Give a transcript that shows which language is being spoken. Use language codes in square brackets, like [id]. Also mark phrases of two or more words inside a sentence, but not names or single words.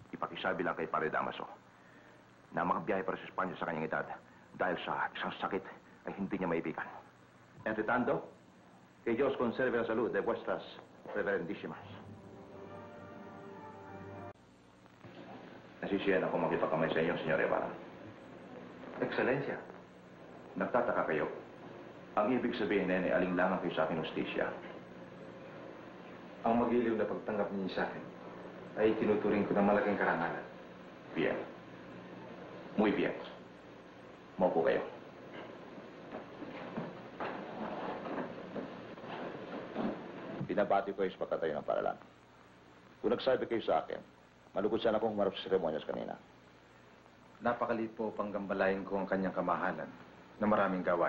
[tl] pakisabi lang kay Pare Damaso na makabiyahe para sa Espanya sa kanyang edad dahil sa isang sakit ay hindi niya maipikan. [es] Entre tanto, que Dios conserve la salud de vuestras reverendísimas. [tl] Nasisiyan ako makipagkamay sa inyo, Senyor Ibarra. Ekscelensya, nagtataka kayo. Ang ibig sabihin na ay alinlangan kayo sa aking hustisya. Ang magiliw na pagtanggap niyo sa akin ay tinuturing ko ng malaking karangalan. [es] Bien. Muy bien. [tl] Maupo kayo. Binabati ko kayo sa pagkatayo ng paralan. Kung nagsabi kayo sa akin, malugod sana akong humarap sa seremonyas kanina. Napakaliit po upang gambalain ko ang kanyang kamahalan na maraming gawain.